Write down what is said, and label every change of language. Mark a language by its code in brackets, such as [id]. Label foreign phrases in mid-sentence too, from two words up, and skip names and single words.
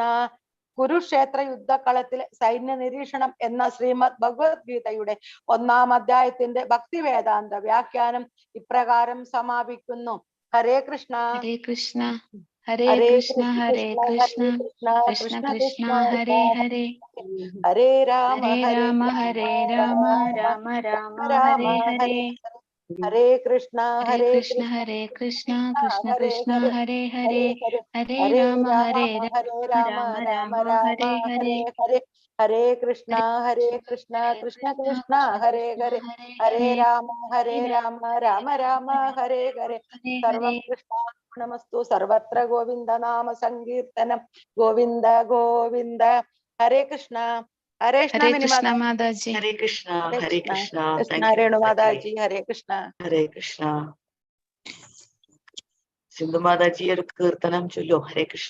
[ml] കുരുക്ഷേത്ര യുദ്ധക്കളത്തിലെ സൈന്യ നിരീക്ഷണം എന്ന ശ്രീമദ് ഭഗവത്ഗീതയുടെ 1-ാം അധ്യായത്തിന്റെ ഭക്തിവേദാന്ത വ്യാഖ്യാനം ഇപ്രകാരം സമാപിക്കുന്നു. [sa] ഹരേ കൃഷ്ണ. ഹരേ കൃഷ്ണ. ഹരേ കൃഷ്ണ. ഹരേ കൃഷ്ണ. കൃഷ്ണ കൃഷ്ണ ഹരേ ഹരേ. ഹരേ രാമ ഹരേ രാമ ഹരേ രാമ രാമ രാമ ഹരേ ഹരേ. ഹരേ കൃഷ്ണ. ഹരേ കൃഷ്ണ. ഹരേ കൃഷ്ണ. കൃഷ്ണ കൃഷ്ണ ഹരേ ഹരേ. ഹരേ രാമ ഹരേ രാമ രാമ രാമ ഹരേ ഹരേ. ഹരേ കൃഷ്ണ. ഹരേ കൃഷ്ണ. കൃഷ്ണ കൃഷ്ണ ഹരേ ഹരേ. ഹരേ രാമ രാമ രാമ ഹരേ ഹരേ. സർവം കൃഷ്ണാർപ്പണമസ്തു. സർവത്ര ഗോവിന്ദ നാമ സങ്കീർത്തനം. ഗോവിന്ദ ഗോവിന്ദ. ഹരേ കൃഷ്ണ. ഹരേ [ml] കൃഷ്ണ മാതാജി. ഹരേ കൃഷ്ണ. ഹരേ കൃഷ്ണ. രേണു മാതാജി. [sa] ഹരേ കൃഷ്ണ. ഹരേ കൃഷ്ണ. [ml] സിന്ധു മാതാജി ഒരു കീർത്തനം ചൊല്ലോ. [sa] ഹരേ കൃഷ്ണ.